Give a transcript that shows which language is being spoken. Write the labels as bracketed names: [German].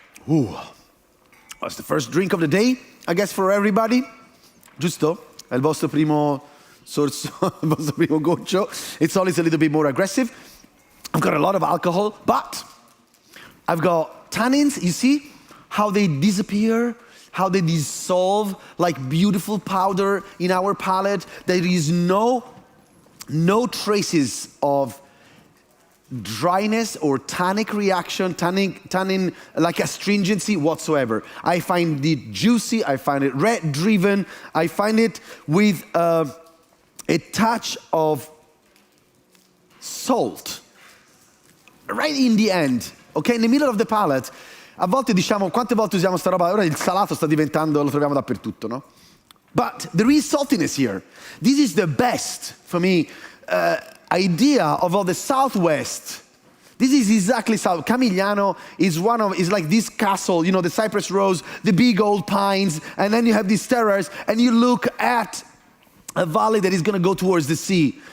[English] Ooh, that's the first drink of the day, I guess, for everybody. [Italian] Giusto? È il vostro primo sorso, il vostro primo goccio. [English] It's always a little bit more aggressive. I've got a lot of alcohol, but I've got tannins. You see how they disappear, how they dissolve like beautiful powder in our palate. There is no traces of dryness or tannic reaction, tannin like astringency whatsoever. I find it juicy, I find it red driven, I find it with a touch of salt right in the end, okay, in the middle of the palate. [Italian] A volte diciamo, quante volte usiamo sta roba, ora il salato sta diventando, lo troviamo dappertutto, no? [English] But there is saltiness here. This is the best, for me, idea of all the Southwest. This is exactly South. Camigliano is like this castle, you know, the cypress rose, the big old pines, and then you have these terraces, and you look at a valley that is going to go towards the sea.